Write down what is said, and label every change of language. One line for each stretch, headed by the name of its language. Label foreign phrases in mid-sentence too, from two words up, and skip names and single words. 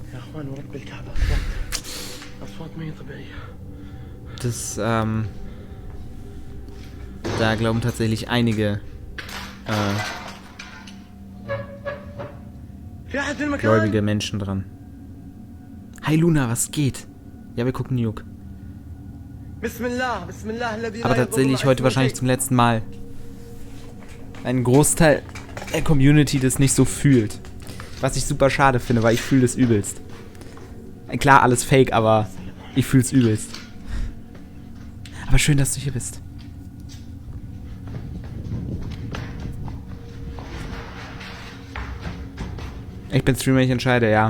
Arabic: يا اخوان ورب الكعبة اصوات ما هي طبيعية.
German: Das, da glauben tatsächlich einige
Arabic: في احد في المكان؟
German: gläubige Menschen dran. Hi Luna, was geht? Ja, wir gucken Nuke.
Arabic: بسم الله بسم الله الذي لا
German: Aber
Arabic: يضر
German: tatsächlich
Arabic: مع
German: heute
Arabic: اسمه
German: wahrscheinlich
Arabic: شيء.
German: zum letzten Mal. Ein Großteil der Community das nicht so fühlt. Was ich super schade finde, weil ich fühle das übelst. Klar, alles fake, aber ich fühle es übelst. Aber schön, dass du hier bist. Ich bin Streamer, ich entscheide, ja.